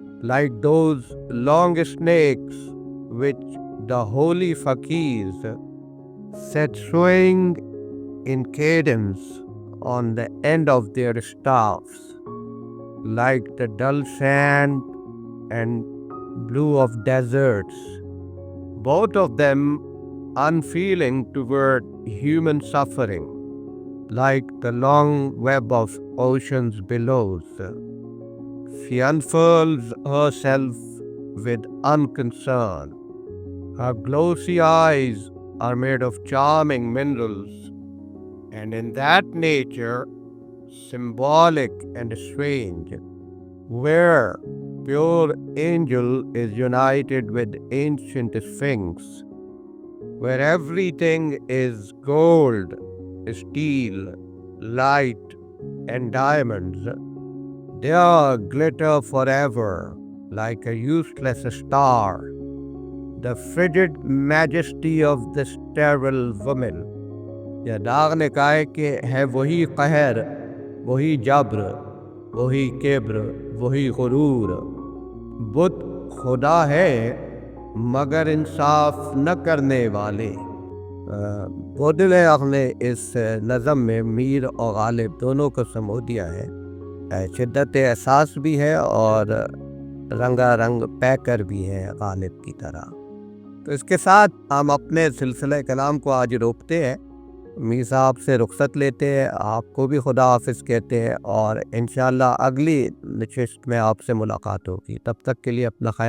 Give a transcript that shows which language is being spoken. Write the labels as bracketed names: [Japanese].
[English] like those long snakes which the holy fakirs set swaying in cadence on the end of their staffs, like the dull sand and blue of deserts, both of them unfeeling toward human suffering, like the long web of ocean's billows. She unfurls herself with unconcern. Her glossy eyes are made of charming minerals, and in that nature, symbolic and strange, where pure angel is united with ancient sphinx, where everything is gold, steel, light, and diamonds, there glitter forever like a useless star, the frigid majesty of the sterile woman. [Urdu] یا داغ نے کہا ہے کہ ہے وہی قہر، وہی جبر، وہی کبر، وہی غرور، بت خدا ہے مگر انصاف نہ کرنے والے۔ بودلیغ نے اس نظم میں میر اور غالب دونوں کو سمو دیا ہے۔ شدت احساس بھی ہے اور رنگا رنگ پیکر بھی ہے غالب کی طرح۔ تو اس کے ساتھ ہم اپنے سلسلہ کلام کو آج روکتے ہیں، میر صاحب سے رخصت لیتے ہیں، آپ کو بھی خدا حافظ کہتے ہیں، اور انشاءاللہ اگلی نشست میں آپ سے ملاقات ہوگی۔ تب تک کے لیے اپنا خیال رکھیے گا۔ خدا حافظ۔